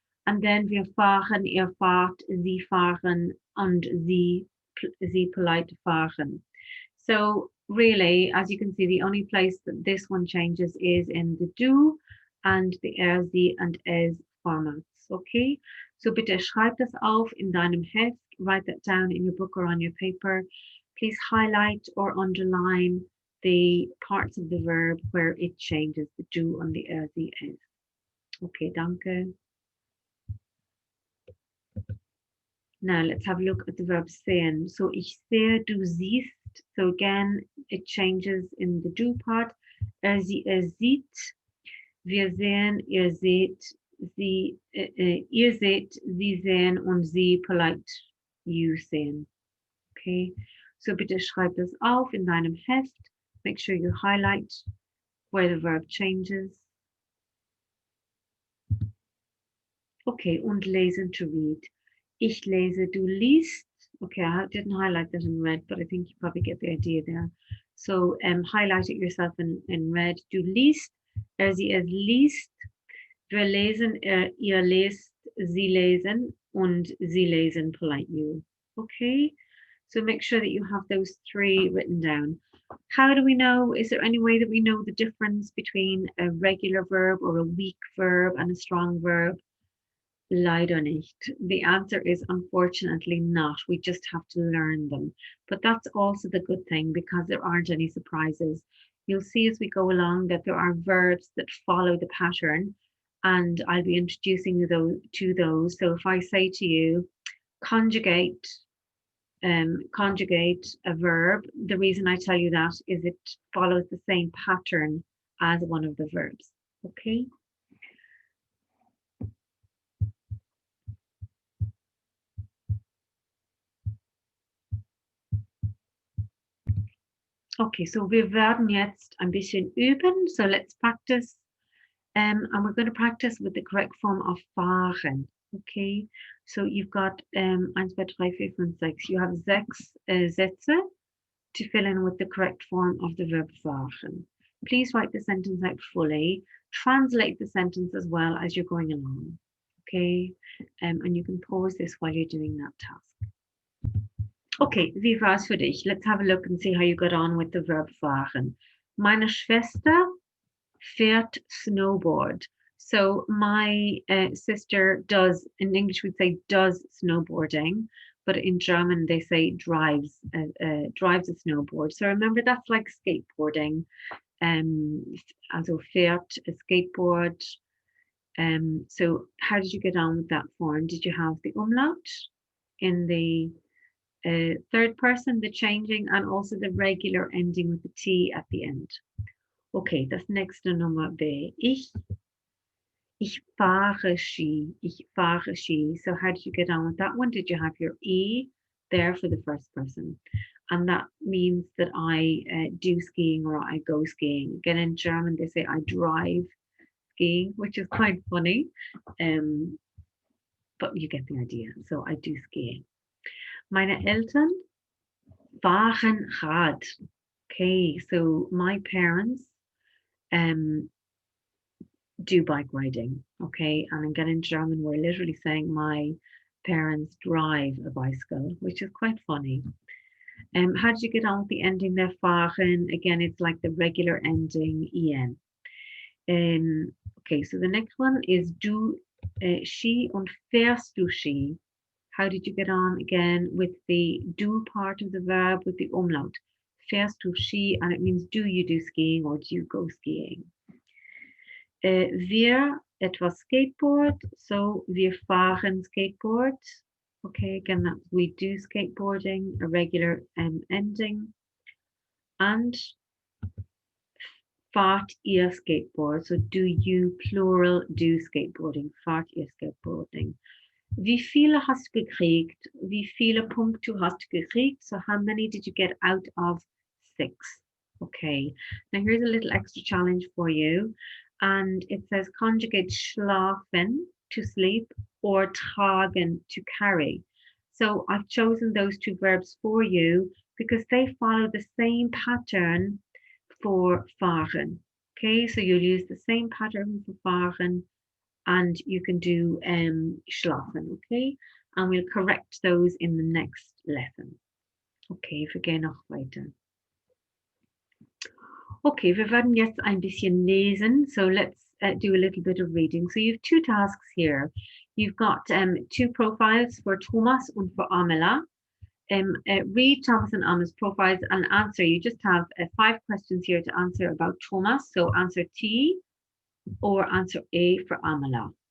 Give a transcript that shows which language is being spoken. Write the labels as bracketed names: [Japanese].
[English] And then [German] wir fahren, ihr fahrt, sie fahren, and sie polite fahren. [English] So really, as you can see, the only place that this one changes is in the do and the sie and es formats. Okay, so [German] bitte schreib das auf in deinem Heft, [English] write that down in your book or on your paper. Please highlight or underline the parts of the verb where it changes, the do and the sie, es. Okay, danke. Now let's have a look at the verb sehen. So [German] ich sehe, du siehst, [English] So again, it changes in the do part. [German] Sie, sieht, wir sehen, ihr seht, sie, ihr seht, sie sehen und sie polite, you sehen. Okay, so bitte schreib das auf in deinem Heft. [English] Make sure you highlight where the verb changes. [German] Okay, und lesen, [English] to read. [German] Ich lese, du liest. [English] Okay, I didn't highlight that in red, but I think you probably get the idea there. So highlight it yourself in red. [German] Du liest, sie, es liest. Wir lesen, ihr lest, sie lesen, und sie lesen, polite you. [English] Okay, so make sure that you have those three written down. How do we know? Is there any way that we know the difference between a regular verb or a weak verb and a strong verb? [German] Leider nicht. [English] The answer is unfortunately not. We just have to learn them. But that's also the good thing, because there aren't any surprises. You'll see as we go along that there are verbs that follow the pattern, and I'll be introducing you to those. So if I say to you, conjugate a verb, the reason I tell you that is it follows the same pattern as one of the verbs. Okay. [German] Okay, so wir werden jetzt ein bisschen üben. [English] So let's practice. And we're going to practice with the correct form of fahren. Okay, so you've got 1, 2, 3, 4, 5, 6. You have 6 Sätze to fill in with the correct form of the verb fahren. Please write the sentence out fully. Translate the sentence as well as you're going along. Okay, and you can pause this while you're doing that task. Okay, [German] wie war's für dich? [English] Let's have a look and see how you got on with the verb fahren. [German] Meine Schwester fährt snowboard. [English] So my sister does, in English we'd say does snowboarding, but in German they say drives a snowboard. So remember, that's like skateboarding. Also fährt a skateboard. So how did you get on with that form? Did you have the umlaut in the third person, the changing, and also the regular ending with the T at the end? [German] Okay, das nächste Nummer wäre ich fahre Ski. Ich fahre Ski. [English] So how did you get on with that one? Did you have your E there for the first person? And that means that I do skiing or I go skiing. Again, in German, they say I drive skiing, which is quite funny. But you get the idea. So I do skiing. [German] Meine Eltern fahren Rad. [English] Okay, so my parents do bike riding. Okay, and again in German, we're literally saying my parents drive a bicycle, which is quite funny. How did you get on with the ending there, fahren? Again, it's like the regular ending, en. Okay, so the next one is [German] du Ski und fährst du Ski. [English] How did you get on again with the do part of the verb with the umlaut? [German] Fährst du Ski, [English] and it means do you do skiing or do you go skiing? [German] Wir etwas Skateboard, so wir fahren Skateboard. [English] Okay, again, that we do skateboarding, a regular ending. And [German] fahrt ihr Skateboard, [English] so do you, plural, do skateboarding, [German] fahrt ihr Skateboarding. Wie viele hast du gekriegt? Wie viele Punkte hast du gekriegt? [English] So how many did you get out of 6? Okay, now here's a little extra challenge for you. And it says conjugate schlafen, to sleep, or tragen, to carry. So I've chosen those two verbs for you because they follow the same pattern for fahren. Okay, so you'll use the same pattern for fahren, and you can do schlafen, okay? And we'll correct those in the next lesson. [German] Okay, wir gehen noch weiter. Okay, wir werden jetzt ein bisschen lesen. [English] So let's do a little bit of reading. So you have 2 tasks here. You've got 2 profiles for Thomas and for Amela. Read Thomas and Amela's profiles and answer. You just have 5 questions here to answer about Thomas. So answer T or answer A for Amela.